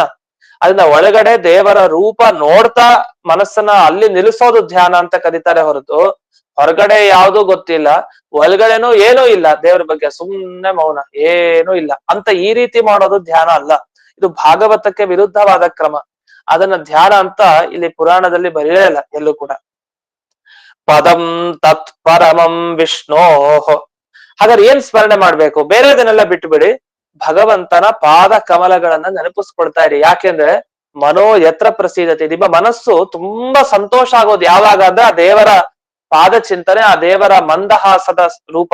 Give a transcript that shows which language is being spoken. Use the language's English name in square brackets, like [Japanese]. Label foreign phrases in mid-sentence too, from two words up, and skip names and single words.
[Kannada] ಅದನ್ನ ಒಳಗಡೆ ದೇವರ ರೂಪ ನೋಡ್ತಾ ಮನಸ್ಸನ್ನ ಅಲ್ಲಿ ನಿಲ್ಲಿಸೋದು ಧ್ಯಾನ ಅಂತ ಕರೀತಾರೆ ಹೊರತು, ಹೊರಗಡೆ ಯಾವ್ದು ಗೊತ್ತಿಲ್ಲ, ಒಳಗಡೆನೂ ಏನೂ ಇಲ್ಲ, ದೇವರ ಬಗ್ಗೆ ಸುಮ್ನೆ ಮೌನ, ಏನೂ ಇಲ್ಲ ಅಂತ ಈ ರೀತಿ ಮಾಡೋದು ಧ್ಯಾನ ಅಲ್ಲ. ಇದು ಭಾಗವತಕ್ಕೆ ವಿರುದ್ಧವಾದ ಕ್ರಮ. ಅದನ್ನ ಧ್ಯಾನ ಅಂತ ಇಲ್ಲಿ ಪುರಾಣದಲ್ಲಿ ಬರೆಯಲೇ ಇಲ್ಲ ಎಲ್ಲೂ ಕೂಡ. [Sanskrit] ಪದಂ ತತ್ ಪರಮಂ ವಿಷ್ಣೋ. [Kannada] ಹಾಗಾದ್ರೆ ಏನ್ ಸ್ಮರಣೆ ಮಾಡ್ಬೇಕು? ಬೇರೆದನ್ನೆಲ್ಲ ಬಿಟ್ಟು ಬಿಡಿ, ಭಗವಂತನ ಪಾದ ಕಮಲಗಳನ್ನ ನೆನಪಿಸ್ಕೊಳ್ತಾ ಇರಿ. ಯಾಕೆಂದ್ರೆ [Sanskrit] ಮನೋ ಯತ್ರ ಪ್ರಸೀದತೆ, [Kannada] ನಿಮ್ಮ ಮನಸ್ಸು ತುಂಬಾ ಸಂತೋಷ ಆಗೋದು ಯಾವಾಗ ಅಂದ್ರೆ ಆ ದೇವರ ಪಾದ ಚಿಂತನೆ, ಆ ದೇವರ ಮಂದಹಾಸದ ರೂಪ.